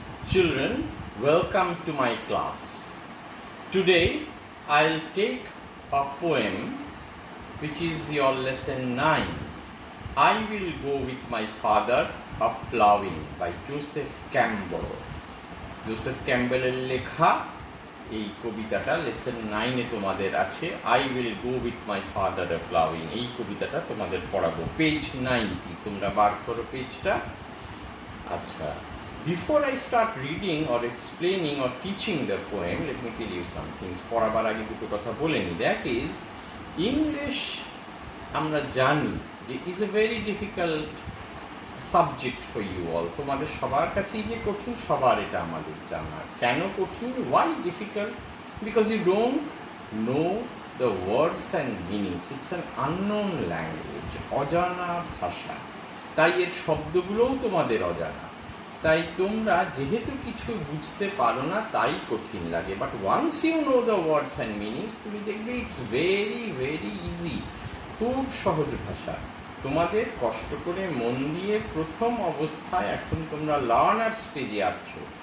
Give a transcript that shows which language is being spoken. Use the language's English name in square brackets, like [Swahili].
[English] Children, welcome to my class. Today I'll take a poem which is your lesson 9. I will go with my father a ploughing by Joseph Campbell. [Bangla] Joseph Campbell এর লেখা এই কবিতাটা lesson 9 এ তোমাদের আছে। [English] I will go with my father a ploughing। [Bangla] এই কবিতাটা তোমাদের পড়াবো। পেজ 90, তোমরা বার করো পেজটা। আচ্ছা, [English] before I start reading or explaining or teaching the poem, let me tell you some things. [Bangla] পড়াবার আগে দুটো কথা বলে নি। [English] That is, English [Bangla] আমরা জানি যে [English] is a very difficult subject for you all. [Bangla] তোমাদের সবার কাছেই যে কঠিন, সবার এটা আমাদের জানা। কেন কঠিন? [English] Why difficult? Because you don't know the words and meanings. It's an unknown language, [Bangla] অজানা ভাষা। তাই এর শব্দগুলোও তোমাদের অজানা। তাই তোমরা যেহেতু কিছু বুঝতে পারো না তাই কঠিন লাগে। [English] but once you know the words and meanings, [Bangla] তুমি দেখবে [English] it's very very easy, [Bangla] খুব সহজ ভাষা। তোমাদের কষ্ট করে মন দিয়ে প্রথম অবস্থায় এখন তোমরা লার্নার স্টেজে আছো।